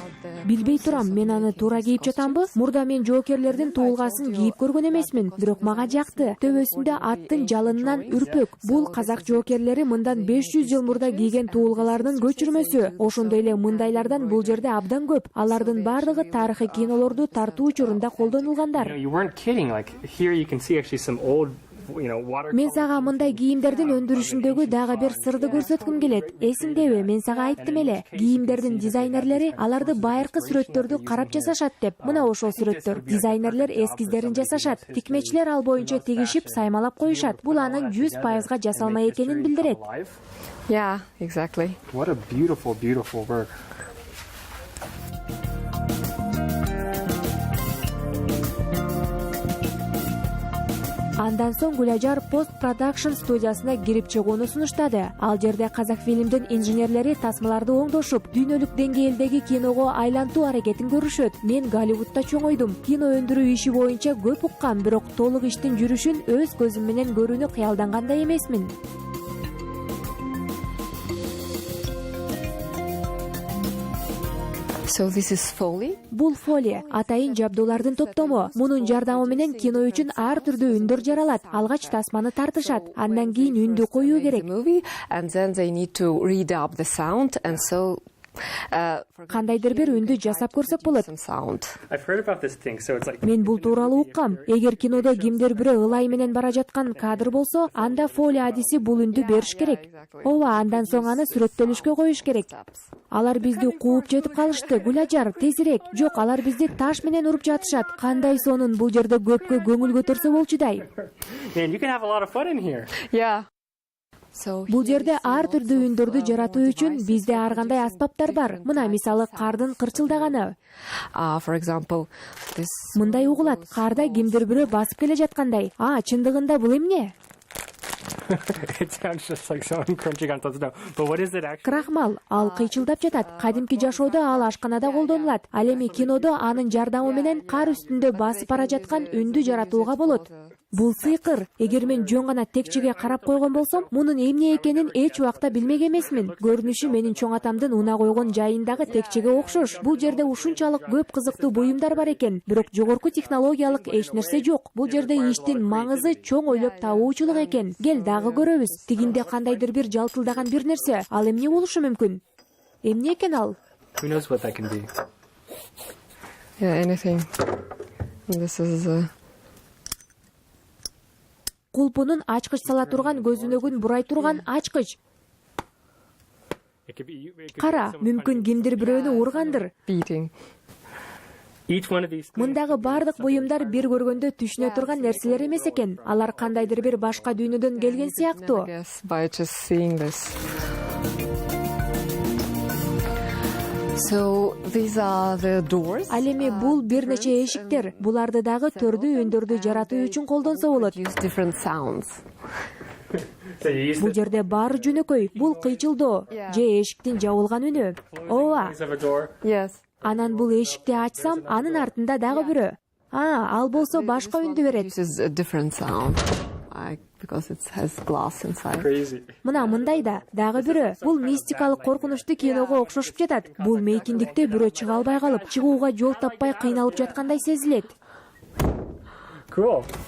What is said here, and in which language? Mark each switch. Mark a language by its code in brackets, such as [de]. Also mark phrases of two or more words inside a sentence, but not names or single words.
[ky] Билбей турам, мен аны туура кийип жатамбы? Мурда мен жоокерлердин туулгасын кийип көргөн эмесмин, бирок мага жакты. Төбөсүндө аттын жалынынан үрпөк. Бул казак жоокерлери мындан 500 жыл мурда кийген туулгалардын көчүрмөсү. Ошондой эле мындайлардан бул жерде абдан көп. Алардын бардыгы тарыхый кинолорду тартуу учурунда колдонулгандар. [en] You weren't kidding. Like here you can see actually some old [ky] Мен сага мындай кийимдердин өндүрүшүндөгү дагы бир сырды көрсөткүм келет. Эсиңдеби, мен сага айттым эле, кийимдердин дизайнерлери аларды байыркы сүрөттөрдү карап жасашат деп. Мына ошол сүрөттөр. Дизайнерлер эскиздерин жасашат. Тикмечилер ал боюнча тигишип, саймалап коюшат. Бул анын 100% жасалма экенин билдирет. [en] Yeah, exactly. What a beautiful, beautiful work. [ky] Андан соң Гүлажар пост-продакшн студиясына кирип чыгууну сунуштады. Ал жерде Казакфильмдин инженерлери тасмаларды оңдошуп, дүйнөлүк деңгээлдеги киного айлантуу аракетин көрүшөт. Мен Голливудта чоңойдум. Кино өндүрүү иши боюнча көп уккам, бирок толук иштин жүрүшүн өз көзүм менен көрүүнү кыялдангандай эмесмин. [en] So this is Foley. [ky] Бул Foley, атайын жабдуулардын топтому. Мунун жардамы менен кино үчүн ар түрдүү үндөр жаралат. Алгач тасманы тартышат, андан кийин үндү коюу керек. [en] And then they need to read up the sound, and so [ky] кандайдыр бир үндү жасап көрсөк болот. [en] I've heard about this thing, so it's like [ky] Мен бул тууралуу уккам. Эгер кинодо кимдир бирөө ылай менен бара жаткан кадр болсо, анда Foley адиси бул үндү бериш керек. Ооба, андан соң аны сүрөттөлүшкө коюш керек. Алар бизди кууп жетип калышты. Гүлажар, тезирээк. Жок, алар бизди таш менен уруп жатышат. Кандай сонун бул жерде көпкө көңүл көтөрсө болчудай. [en] Man, you can have a lot of fun in here. Yeah. [ky] Бул жерде ар түрдүү үндөрдү жаратуу үчүн бизде ар кандай аспаптар бар. Мына мисалы кардын кырчылдаганы. [en] For example, this [ky] Мындай угулат, карда кимдир бирөө басып келе жаткандай. Чындыгында бул эмне? [en] It sounds just like someone crunching on something. But what is it actually? [ky] Крахмал, ал кыйчылдап жатат. Кадимки жашоодо ал ашканада колдонулат. Ал эми кинодо анын жардамы менен кар үстүндө басып бара жаткан үндү жаратууга болот. Бул сыйкыр. Эгер мен жөн гана текчеге карап койгон болсом, мунун эмне экенин эч убакта билмек эмесмин. Көрүнүшү менин чоң атамдын уна койгон жайындагы текчеге окшош. Бул жерде ушунчалык көп кызыктуу буюмдар бар экен, бирок жогорку технологиялык эч нерсе жок. Бул жерде иштин маңызы чоң ойлоп табуучулук экен. Кел дагы көрөбүз. Тигинде кандайдыр бир жалтылдаган бир нерсе. Ал эмне болушу мүмкүн? Эмне экен ал? [en] Who knows what that can be? yeah, anything. This is [ky] Кулпунун ачкыч сала турган көзүнөгүн бурай турган ачкыч. [en] It could be [ky] Кара, мүмкүн кимдир бирөөнү ургандыр. [en] beating. each one of these things. [ky] Мындагы бардык буюмдар бир көргөндө түшүнө турган нерселер эмес экен. Алар кандайдыр бир башка дүйнөдөн келген сыяктуу. [en] Yes, by just seeing this. So these are the doors. [ky] Ал эми бул бир нече эшиктер. Буларды дагы төрдүү үндөрдү жаратуу үчүн колдонсо болот. [en] Use different sounds. So you use [ky] Бул жерде баары жөнөкөй. Бул кыйчылдоо же эшиктин жабылган үнү. Ооба. [en] of a door. Yes. [ky] Анан бул эшикти ачсам, анын артында дагы бирөө. Ал болсо башка үндү берет. [en] This is a different sound. Because it has glass inside. Crazy. [ky] Мына мындай да дагы бирөө. Бул мистикалык коркунучтуу киного окшошуп жатат. Бул мейкиндикте бирөө чыга албай калып, чыгууга жол таппай кыйналып жаткандай сезилет. [en] Cool.